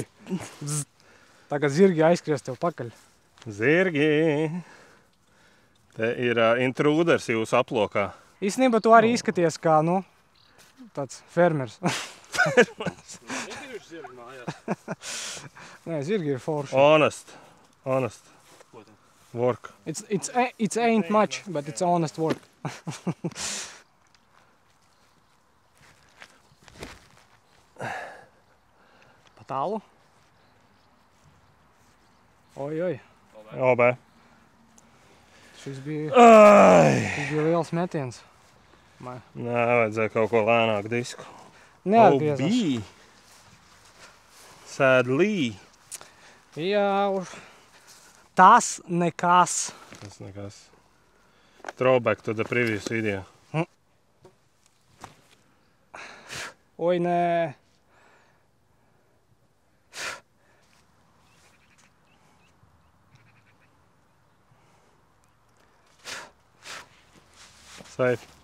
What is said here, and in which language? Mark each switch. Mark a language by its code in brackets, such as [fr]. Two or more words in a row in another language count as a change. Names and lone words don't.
[lv] Tagad zirgi aizskries tev pakaļ. Zirgi. Te ir intruders jūsu aplokā. Īstenībā tu arī izskaties kā, tāds fermers. Nē, zirgi ir forši. [en] Honest. Work. It's ain't much, but it's honest work. [lv] Pa tālu? Oj. OB. Šis bija liels metiens. Nē, vajadzēja kaut ko lēnāk disku. Neatgriezās. Sadly. Jā, tas nekas. [en] Throwback to the previous video. [lv] Oj, nē. Safe.